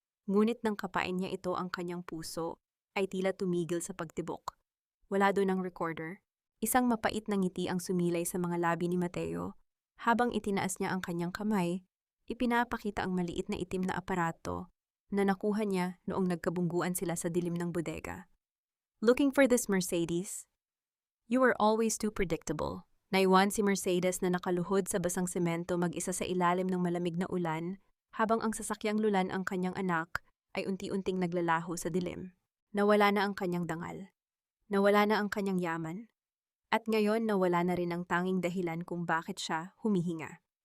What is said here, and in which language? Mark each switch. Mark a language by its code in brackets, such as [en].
[tl] Ngunit nang kapain niya ito, ang kanyang puso ay tila tumigil sa pagtibok. Wala doon ang recorder. Isang mapait na ngiti ang sumilay sa mga labi ni Mateo habang itinaas niya ang kanyang kamay, Ipinapakita ang maliit na itim na aparato na nakuha niya noong nagkabungguan sila sa dilim ng bodega. [en] Looking for this Mercedes? You were always too predictable. [tl] Naiwan si Mercedes na nakaluhod sa basang semento mag-isa sa ilalim ng malamig na ulan, habang ang sasakyang lulan ang kanyang anak ay unti-unting naglalaho sa dilim. Nawala na ang kanyang dangal. Nawala na ang kanyang yaman. At ngayon nawala na rin ang tanging dahilan kung bakit siya humihinga.